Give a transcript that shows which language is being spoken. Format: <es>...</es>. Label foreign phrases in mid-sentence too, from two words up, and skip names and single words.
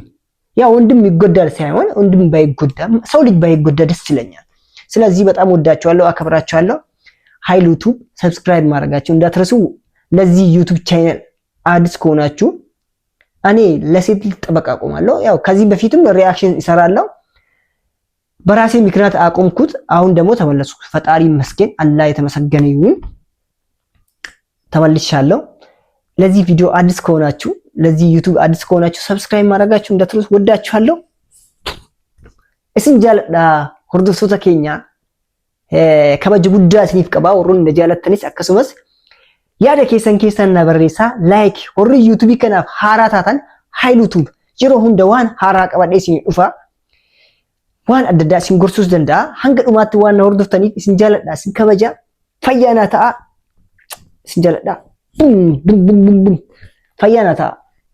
<am>ያ ወንድም ይጎዳል ሳይሆን ወንድም ባይጎዳ ሰው ልጅ ባይጎዳ ደስ ይለኛል። ስለዚህ በጣም ወዳችኋለሁ አከብራችኋለሁ። ኃይል ዩቲዩብ ሰብስክራይብ ማድረጋችሁ እንዳትረሱ። ለዚህ ዩቲዩብ ቻናል አዲስ ከሆናችሁ እኔ ለሴት ልጅ ጠበቃ አቆማለሁ። ያው ከዚህ በፊትም ሪአክሽን ይሰራለሁ። በራሴ ምክንያት አቆምኩት። አሁን ደግሞ ተመለስኩ። ፈጣሪ ይመስገን፣ አላህ የተመሰገነ ይሁን። ተመልሻለሁ። ለዚህ ቪዲዮ አዲስ ከሆናችሁ ለዚህ ዩቲዩብ አዲስ ከሆናችሁ ሰብስክራይብ ማድረጋችሁ እንዳትረሱ። ወዳችኋለሁ።</am> <om>isin jaaladha hordoftoota keenya kabaja guddaa isiniif qaba warroonni jaalattanis akkasumas yaada keessan na barreessaa like warri YouTube kanaaf haaraa taatan YouTube yeroo hunda waan haaraa qabadhee isin dhufa waan adda addaa isin gorsuus danda'a hanga dhumaatti waan na hordoftaniif isin jaaladha isin kabaja fayyaana ta'a isin jaaladha fayyaana ta'a</om>